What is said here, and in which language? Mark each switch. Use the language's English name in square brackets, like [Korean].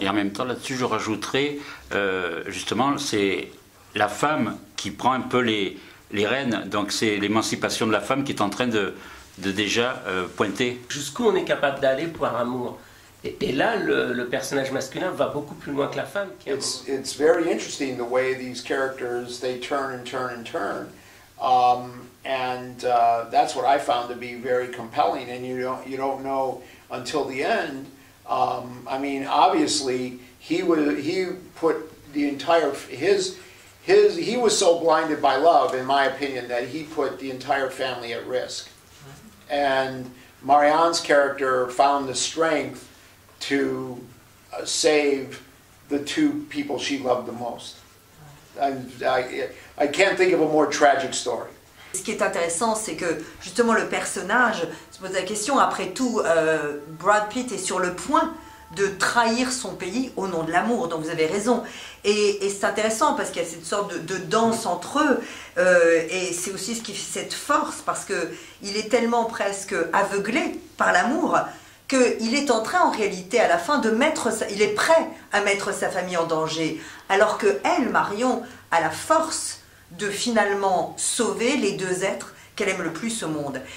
[French] Et en même temps, là-dessus, je rajouterais, justement, c'est la femme qui prend un peu les rênes, donc c'est l'émancipation de la femme qui est en train de déjà pointer. Jusqu'où on est capable d'aller pour un amour. Et là, le personnage masculin va beaucoup plus loin que la femme. [English] It's very interesting the way these characters, they turn and turn and turn. That's what I found to be very compelling, and you don't know until the end. I mean, obviously, he put the entire he was so blinded by love, in my opinion, that he put the entire family at risk. And Marianne's character found the strength to save the two people she loved the most. I can't think of a more tragic story. [French] Ce qui est intéressant, c'est que justement le personnage se pose la question, après tout, Brad Pitt est sur le point de trahir son pays au nom de l'amour, donc vous avez raison. Et c'est intéressant parce qu'il y a cette sorte de danse entre eux, et c'est aussi ce qui fait cette force, parce qu'il est tellement presque aveuglé par l'amour qu'il est en train en réalité à la fin il est prêt à mettre sa famille en danger, alors que elle, Marion, a la force de finalement sauver les deux êtres qu'elle aime le plus au monde.